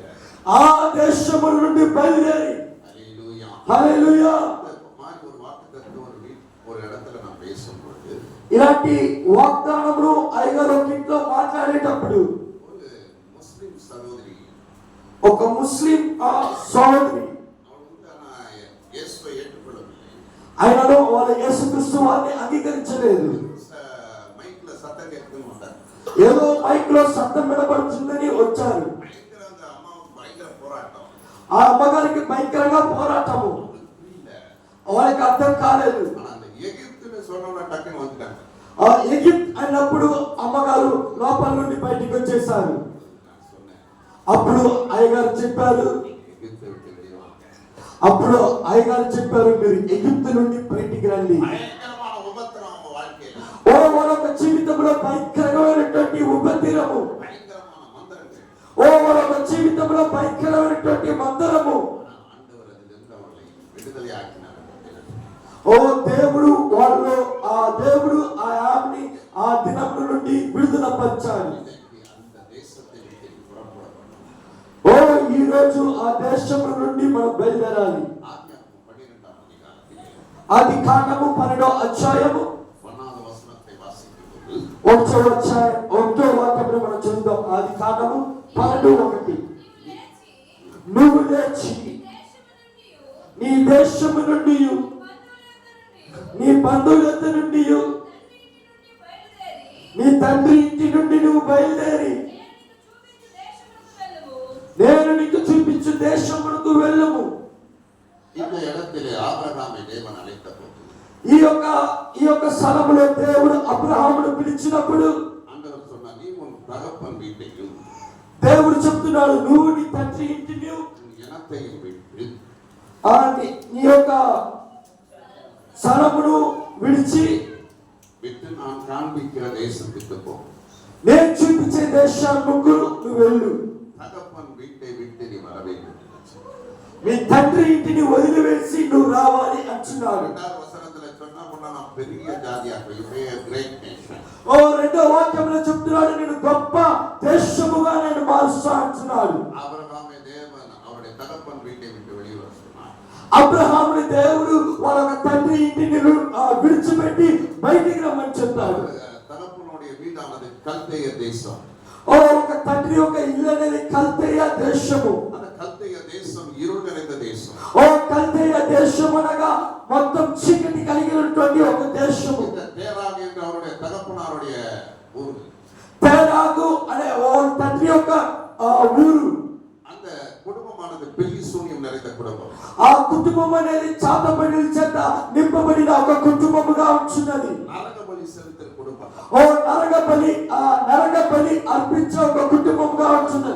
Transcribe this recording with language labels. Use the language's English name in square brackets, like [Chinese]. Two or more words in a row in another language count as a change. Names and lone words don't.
[Telugu] ఆ దేశము నుండి బయలుదేరి. [Tamil] ஹல்லேலூயா. [Telugu] హల్లెలూయా. [Tamil] மாதிரி ஒரு வாக்குத்தத்தம் ஒரு இடத்துல நான் பேசும்போது [Telugu] ఇలాంటి వాగ్దానములు అయ్యగారు ఒక ఇంట్లో మాట్లాడేటప్పుడు [Tamil] ஒரு முஸ்லிம் சகோதரி [Telugu] ఒక ముస్లిం సోదరి [Tamil] இயேசுவை ஏற்றுக்கொள்ளவில்லை. [Telugu] ఆయనలో వాళ్ళ యేసుక్రీస్తు వారిని అంగీకరించలేదు. [Tamil] மைக்ல சத்தம் கேட்கணும் வந்தார். [Telugu] ఏదో మైక్ లో శబ్దం వినబడుతుందని వచ్చారు. [Tamil] பயங்கர அந்த அம்மாவுக்கு பயங்கர போராட்டம். [Telugu] ఆ అమ్మగారికి భయంకరంగా పోరాటము. [Tamil] புரியல. [Telugu] వాళ్ళకి అర్థం కాలేదు. [Tamil] ஆனா அந்த எகிப்துன்னு சொன்னவங்க டக்குன்னு வந்துட்டாங்க. [Telugu] ఆ ఎగిప్ట్ అన్నప్పుడు అమ్మగారు లోపల నుండి బయటికి వచ్చేసారు. [Tamil] நான் சொன்னேன், [Telugu] అప్పుడు అయ్యగారు చెప్పారు [Tamil] எகிப்தை விட்டு வெளியே வாங்க. [Telugu] అప్పుడు అయ్యగారు చెప్పారు మీరు ఎగిప్తు నుండి బయటికి రండి. [Tamil] பயங்கரமான உபத்திரம் அவங்க வாழ்க்கையில. [Telugu] ఓ వాళ్ళొక జీవితంలో భయంకరమైనటువంటి ఉపద్రవము. [Tamil] பயங்கரமான மந்திரங்கள். [Telugu] ఓ వాళ్ళొక జీవితంలో భయంకరమైనటువంటి మందరము. [Tamil] ஆண்டவர் அதிலிருந்து அவர்களை விடுதலை ஆக்கினார். [Telugu] ఓ దేవుడు వాళ్ళు ఆ దేవుడు ఆ ఆమెని ఆ దినముల నుండి విడుదల పరిచాడు. [Tamil] அந்த தேசத்தை விட்டு புறப்படணும். [Telugu] ఓ ఈ రోజు ఆ దేశము నుండి మనం బయలుదేరాలి. [Tamil] ஆதியாகமம் 12ஆம் அதிகாரத்திலே [Telugu] ఆది కాండము 12వ అధ్యాయము [Tamil] 1வது வசனத்தை வாசிக்கும்போது [Telugu] 1వ వాక్యమును మనం చదువుదాం. ఆది కాండము 12:1. నువ్వు లేచి నీ దేశము నుండి నీ బంధువుల నుండి నీ తండ్రి ఇంటి నుండి నువ్వు బయలుదేరి నేను నీకు చూపించు దేశమునకు వెళ్ళము. [Tamil] இந்த இடத்திலே ஆபிரகாமை தேவன் அழைத்தபோது [Telugu] ఈ యొక్క స్థలములో దేవుడు అబ్రహామును పిలిచినప్పుడు [Tamil] ஆண்டவர் சொன்னார், நீ உன் தகப்பன் வீட்டையும் [Telugu] దేవుడు చెప్తున్నాడు నువ్వు నీ తండ్రి ఇంటిని [Tamil] உன் இனத்தையும் விட்டு [Telugu] నీ యొక్క స్థలమును విడిచి [Tamil] விட்டு நான் காண்பிக்கிற தேசத்துக்கு போ. [Telugu] నేను చూపించే దేశానికి నువ్వు వెళ్ళు. [Tamil] தகப்பன் வீட்டை விட்டு நீ வர வேண்டும். [Telugu] మీ తండ్రి ఇంటిని వదిలివేసి నువ్వు రావాలి అంటున్నాడు. [Tamil] 2வது வசனத்துல சொன்னா நான் பெரிய ஜாதியாக [English] great nation. [Telugu] ఓ రెండో వాక్యంలో చెప్తున్నాడు, నేను గొప్ప దేశముగా నేను మారుస్తా అంటున్నాడు. [Tamil] ஆபிரகாமை தேவன் அவருடைய தகப்பன் வீட்டை விட்டு வெளியே வர சொன்னார். [Telugu] అబ్రహాముని దేవుడు వాళ్ళ తండ్రి ఇంటిని విడిచిపెట్టి బయటికి రమ్మని చెప్పాడు. [Tamil] தகப்பனுடைய வீடானது கல்தேய தேசம். [Telugu] ఒక తండ్రి యొక్క ఇల్లు అనేది కల్దేయ దేశము. [Tamil] அந்த கல்தேய தேசம் இருள் நிறைந்த தேశம். [Telugu] కల్దేయ దేశం అనగా మొత్తం చీకటి కలిగినటువంటి ఒక దేశము. [Tamil] இந்த தேராகு என்ற அவருடைய தகப்பனாருடைய ஊர். [Telugu] తేరాగు అనే ఓ తండ్రి యొక్క ఊరు. [Tamil] அந்த குடும்பமானது பில்லி சூனியம் நிறைந்த குடும்பం. [Telugu] ఆ కుటుంబం అనేది చాతపడి చేత నింపబడిన ఒక కుటుంబముగా ఉంచున్నది. నరక బలి సెలుతున్న కుటుంబం. నరక బలి అర్పించే ఒక కుటుంబముగా ఉంచున్నది.